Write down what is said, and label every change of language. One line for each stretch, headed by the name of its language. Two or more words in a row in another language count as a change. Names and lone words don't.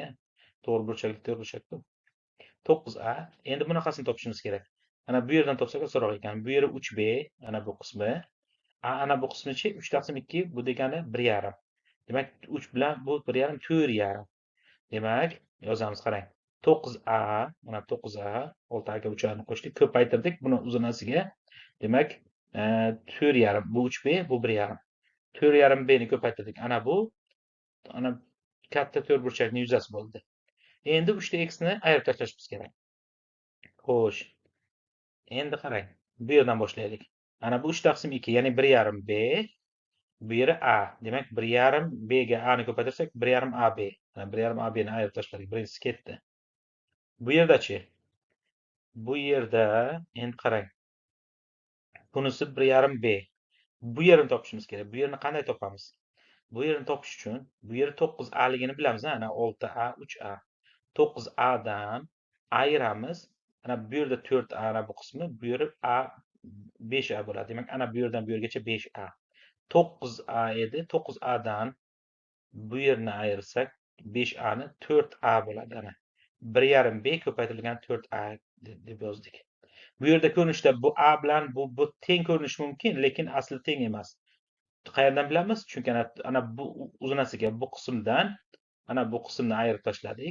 Uzbek: To'g'ri burchak bu. 9a. Endi bunaqasini topishimiz kerak. Ana bu yerdan topsak osonroq ekan. Bu yeri 3b, ana bu qismi. Ana bu qismichi 3 taqsim 2, bu degani 1,5. Demak, 3 bilan bu 1,5 4,5. Demak, yozamiz qarang. 9a, mana 9a, 6a ga 3a ni qo'shdik, ko'paytirdik buni uzunasiga. Demak, 4,5 bu 3b, bu 1,5. 4,5b ni ko'paytirdik. Ana bu katta to'rtburchakning yuzasi bo'ldi. Endi 3x ni ayirib tashlashimiz kerak. Xo'sh. Endi qarang. Bu yerdan boshlaylik. Ana bu 3 taqsim 2, ya'ni 1,5b. Bu yeri a. Demak, 1,5b ga a ni ko'paytirsak 1,5ab. 1,5ab ni ayirib tashladik. Birinchisi ketdi. Bu yerdachi? Bu yerda endi qarang. Bunisi 1,5b. Bu yerini topishimiz kerak. Bu yerini qanday topamiz? Bu yerini topish uchun bu yer 9a ligini bilamiz, ana 6a, 3a. 9a dan ayiramiz. Ana bu yerda 4a ana bu qismi, bu yeri a 5a bo'ladi. Demak, ana bu yerdan bu yergacha 5a. 9a edi. 9a dan bu yerni ayirsak 5a ni 4a bo'ladi ana. 1,5b ko'paytirilgan 4a deb yozdik. Bu yerda ko'rinishda bu a bilan bu teng ko'rinishi mumkin, lekin asli teng emas. Qayerdan bilamiz? Chunki ana bu uzunasiga bu qismdan ana bu qismni ayirib tashladik.